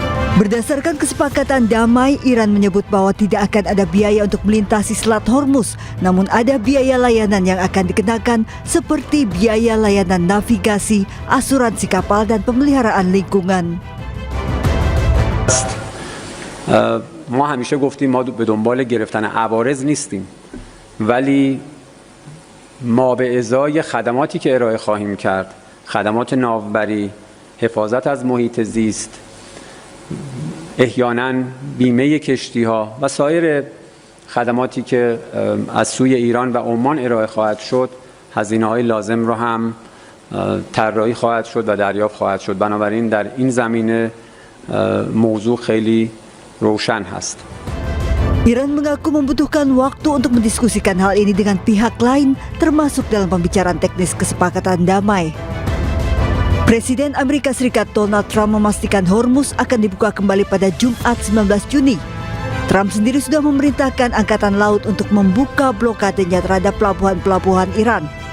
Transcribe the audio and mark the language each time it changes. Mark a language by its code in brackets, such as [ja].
[id] Berdasarkan kesepakatan damai, Iran menyebut bahwa tidak akan ada biaya untuk melintasi Selat Hormuz, namun ada biaya layanan yang akan dikenakan seperti biaya layanan navigasi, asuransi kapal, dan pemeliharaan lingkungan. [fa] ما همیشه گفتیم ما به دنبال گرفتن عوارض نیستیم، ولی ما به ازای خدماتی که ارائه خواهیم کرد، خدمات ناوبری، حفاظت از محیط زیست، احیانا بیمه کشتی ها و سایر خدماتی که از سوی ایران و عمان ارائه خواهد شد، هزینه های لازم رو هم طراحی خواهد شد و دریافت خواهد شد. بنابراین در این زمینه موضوع خیلی روشن هست. [id] Iran mengaku membutuhkan waktu untuk mendiskusikan hal ini dengan pihak lain, termasuk dalam pembicaraan teknis kesepakatan damai. Presiden Amerika Serikat Donald Trump memastikan Hormuz akan dibuka kembali pada Jumat 19 Juni. Trump sendiri sudah memerintahkan Angkatan Laut untuk membuka blokadenya terhadap pelabuhan-pelabuhan Iran.